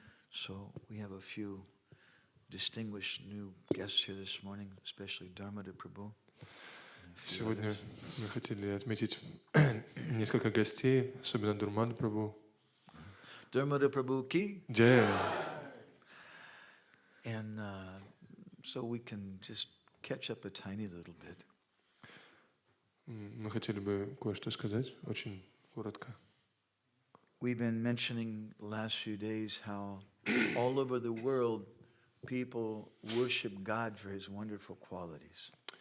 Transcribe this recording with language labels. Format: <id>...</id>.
<en>So we have a few distinguished new guests here this morning, especially Damodara Prabhu.</en> <ru>Сегодня мы хотели отметить несколько гостей, особенно Дамодара Прабху.</ru> <hi>Damodara Prabhu ki. Jai.</hi> <en>And so we can just catch up a tiny little bit.</en> <ru>Мы хотели бы кое-что сказать, очень коротко.</ru> <en>We've been mentioning the last few days how all over the world people worship God for His wonderful qualities.</en>